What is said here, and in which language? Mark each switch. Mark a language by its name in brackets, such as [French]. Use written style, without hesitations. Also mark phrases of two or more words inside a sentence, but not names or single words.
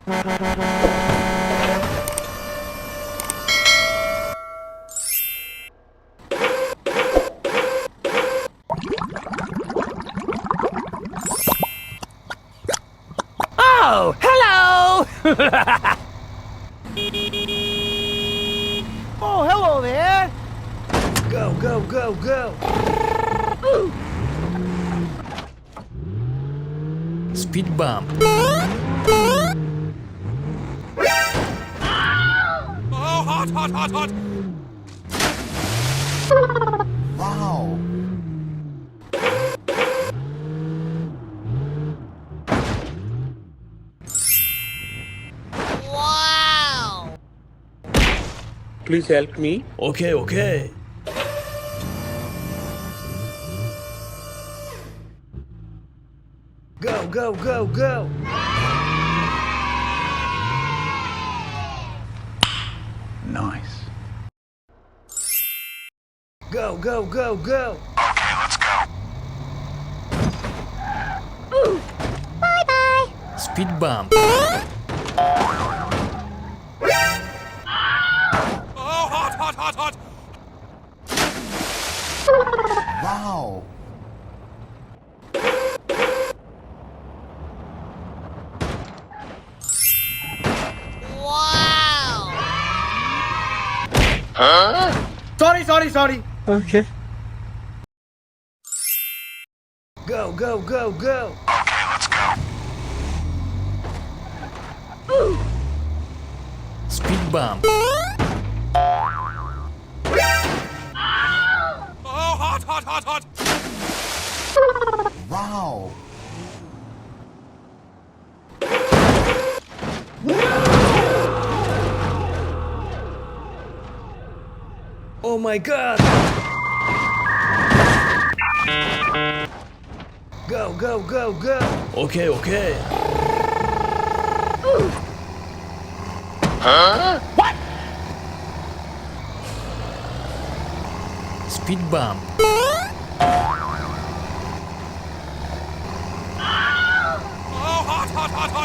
[English] Oh, hello! Oh, hello there! Go, go, go, go! Ooh. Speed bump. Oh, hot, hot, hot, hot! Wow. Wow! Please help me. Okay, okay. Go, go, go, go! Nice. Go, go, go, go! Okay, let's go. Bye-bye! Speed bump. Oh, hot, hot, hot, hot! Wow. Wow! Sorry. Okay. Go, go, go, go! Okay, let's go. Speed bump. Oh, hot, hot, hot, hot! Wow. Oh my god! Go, go, go, go! Okay, okay. Huh? Speed bump. Oh, hot, hot, hot, hot!